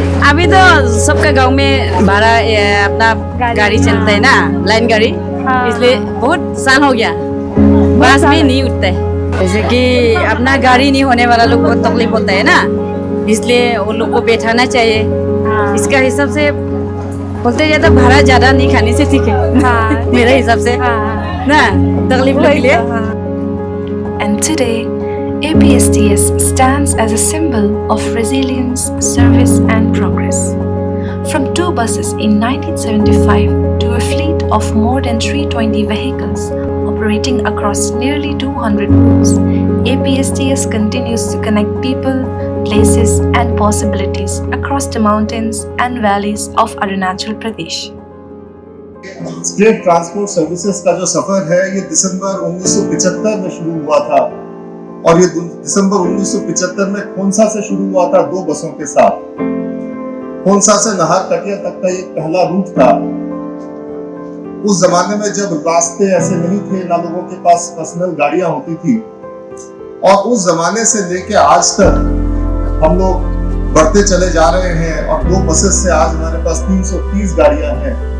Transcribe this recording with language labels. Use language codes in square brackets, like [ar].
[hi] अभी तो सबका गांव में भाड़ा अपना गाड़ी चलता है ना, लाइन गाड़ी, इसलिए बहुत साल हो गया बस में नहीं उठता है। जैसे कि अपना गाड़ी नहीं होने वाला लोग बहुत तकलीफ होता है ना, इसलिए उन लोग को बैठाना चाहिए। इसका हिसाब से बोलते जाता भाड़ा ज्यादा नहीं खाने से ठीक है। मेरे हिसाब से ना तकलीफ के लिए। [en] And today, APSTS stands as a symbol of resilience, service and progress. From 2 buses in 1975 to a fleet of more than 320 vehicles operating across nearly 200 routes, APSTS continues to connect people, places and possibilities across the mountains and valleys of Arunachal Pradesh. [hi] State transport services का जो सफर है ये दिसंबर 1975 में शुरू हुआ था और ये दिसंबर 1975 में खोंसा से शुरू हुआ था 2 बसों के साथ। खोंसा से नाहरकटिया तक का ये पहला रूट था। उस जमाने में जब रास्ते ऐसे नहीं थे, ना लोगों के पास पर्सनल गाड़ियां होती थी, और उस जमाने से लेके आज तक हम लोग बढ़ते चले जा रहे हैं और 2 बसेस से आज हमारे पास 330 गाड़ियां हैं।